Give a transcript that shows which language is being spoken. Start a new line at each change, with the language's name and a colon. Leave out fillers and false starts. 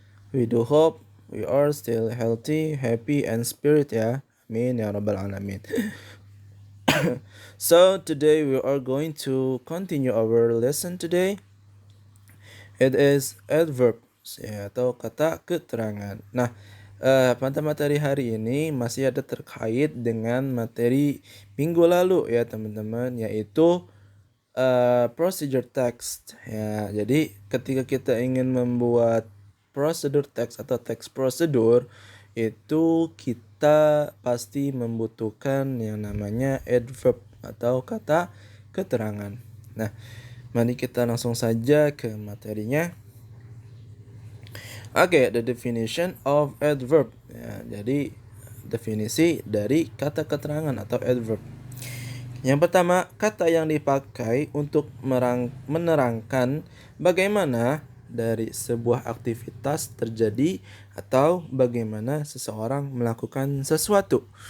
English: We do hope we are still healthy, happy, and spirit ya.
Arabic: Amin ya rabbal alamin.
English: So today we are going to continue our lesson today. It is adverbs ya,
Indonesian: atau kata keterangan. Nah, pada materi hari ini masih ada terkait dengan materi minggu lalu ya teman-teman, yaitu procedure text ya. Jadi ketika kita ingin membuat procedure text atau text prosedur, itu kita pasti membutuhkan yang namanya adverb atau kata keterangan. Nah, mari kita langsung saja ke materinya.
English: Oke, the definition of adverb.
Indonesian: Ya, jadi definisi dari kata keterangan atau adverb. Yang pertama, kata yang dipakai untuk menerangkan bagaimana dari sebuah aktivitas terjadi atau bagaimana seseorang melakukan sesuatu.